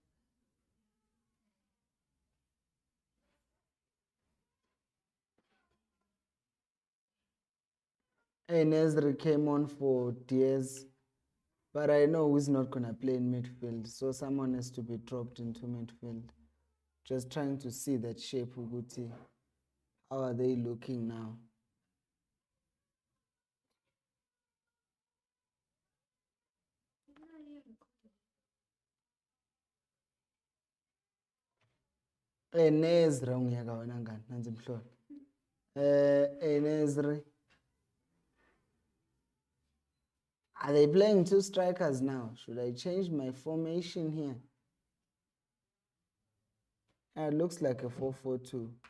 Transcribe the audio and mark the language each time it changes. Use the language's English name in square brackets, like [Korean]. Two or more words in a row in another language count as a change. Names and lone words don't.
[English] Nesri came on for Diaz, but I know he's not going to play in midfield, so someone has to be dropped into midfield. Just trying to see that shape, Uguti. How are they looking now? [North Ndebele] Nesri ungiyeka wena ngani nanzi mhlolo. [English] Nesri. Are they playing two strikers now? Should I change my formation here? It looks like a 4-4-2.